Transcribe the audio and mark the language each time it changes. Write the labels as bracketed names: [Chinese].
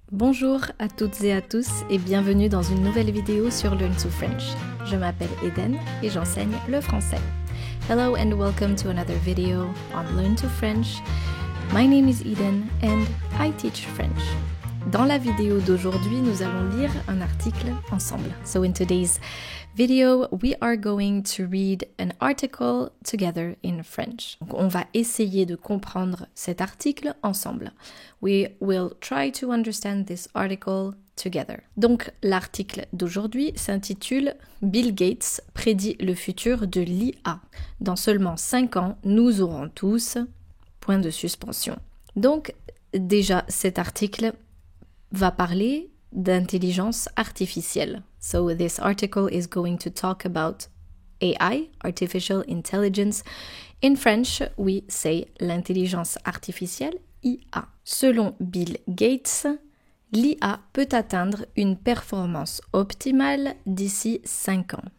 [French] Bonjour à toutes et à tous et bienvenue dans une nouvelle vidéo sur Learn to French. Je m'appelle Eden et j'enseigne le français. [English] Hello and welcome to another video on Learn to French. My name is Eden and I teach French. [French] Dans la vidéo d'aujourd'hui, nous allons lire un article ensemble. [English] So in today's video, we are going to read an article together in French. [French] Donc, on va essayer de comprendre cet article ensemble. [English] We will try to understand this article together. [French] Donc, l'article d'aujourd'hui s'intitule « Bill Gates prédit le futur de l'IA. Dans seulement 5 ans, nous aurons tous... » Point de suspension. Donc, déjà, cet article va parler d'intelligence artificielle. [English] So this article is going to talk about AI, artificial intelligence. In French, we say [French] l'intelligence artificielle, [English] IA. [French] Selon Bill Gates, l'IA peut atteindre une performance optimale d'ici 5 ans.